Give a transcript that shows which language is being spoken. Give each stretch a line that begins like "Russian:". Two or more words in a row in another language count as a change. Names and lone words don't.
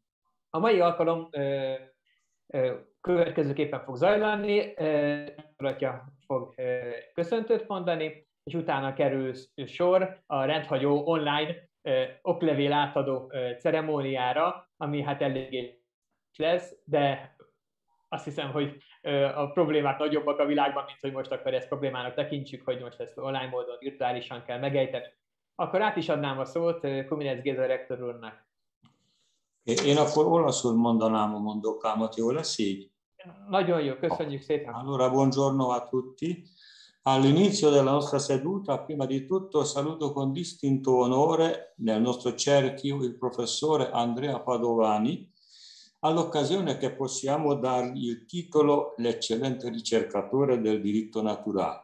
Hungarian: A mai alkalom következőképpen fog zajlani, Atya fog köszöntőt mondani, és utána kerül sor a rendhagyó online oklevél átadó ceremóniára, ami hát eléggé lesz, de azt hiszem, hogy a problémák nagyobbak a világban, mint hogy most akkor ezt problémának tekintsük, hogy most ezt online módon, virtuálisan kell megejteni. Akkor át is adnám a szót Kuminec Géza rektor úrnak. Én akkor olaszul mondanám a mondókámat, jó lesz így? Nagyon jó, köszönjük szépen.
Italian: Allora, buongiorno a tutti. All'inizio della nostra seduta, prima di tutto, saluto con distinto onore nel nostro cerchio il professore Andrea Padovani, all'occasione che possiamo dargli il titolo l'eccellente ricercatore del diritto naturale.